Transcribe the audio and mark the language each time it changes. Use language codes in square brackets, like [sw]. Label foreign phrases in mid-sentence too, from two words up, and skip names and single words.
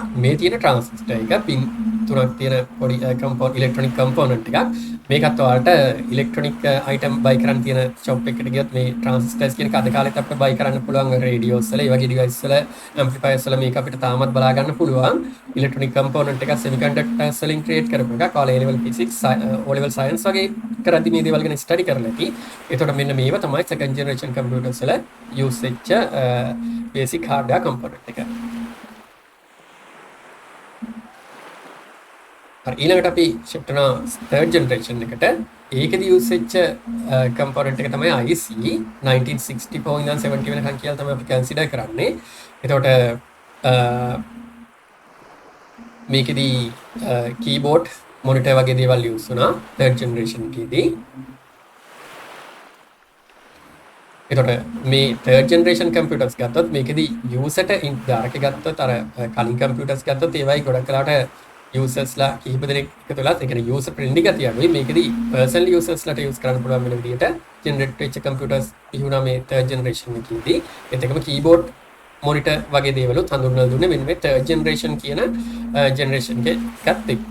[si] මේ තියෙන transistor එක pin තුනක් තියෙන පොඩි [en] electronic component [si] එකක්. මේකත් ඔයාලට [en] electronic item buy [si] කරන්න තියෙන shop එකකට ගියොත් මේ transistors කියන අද කාලෙත් අපිට buy කරන්න පුළුවන් radios වල ඒ වගේ device වල amplifiers වල මේක අපිට තාමත් බලා ගන්න පුළුවන්. [en] electronic component [si] එක semiconductors වලින් create කරපු එකක්. ඔයාලා [en] A level physics O level science [si] වගේ කරද්දි මේ දේවල් ගැන study කරලා ඇති. එතකොට මෙන්න මේව තමයි [en] second generation computers [si] වල use වෙච්ච [en] basic hardware component [si] එක. ඊළඟට අපි shift වෙනවා [en] third generation [si] එකට. ඒකෙදී use වෙච්ච component එක තමයි IC 1964 ඉඳන් 70 වෙනකන් කියලා තමයි අපි consider කරන්නේ. එතකොට මේකෙදී [en] keyboard monitor [si] වගේ දේවල් use වුණා [en] third generation [si] එකේදී. එතකොට මේ [en] third generation computers [si] ගත්තොත් මේකෙදී user ට දාරක ගත්තොත් අර කලින් computers ගත්තොත් ඒවයි ගොඩක් කලකට users ලා කිහිප දෙනෙක් එකතු වෙලා ඒ කියන්නේ [en] user friendly [si] ගතිය අඩුයි. මේකෙදී [en] personal users [si] ලාට use කරන්න පුළුවන් වෙන විදිහට generate වෙච්ච computers තිබුණා මේ [en] third generation [si] එකේදී. ඒත් එකම [en] keyboard monitor [si] වගේ දේවලුත් හඳුන්වලා දුන්නේ මෙන්න මේ [en] third generation [si] කියන generation එකත් එක්ක.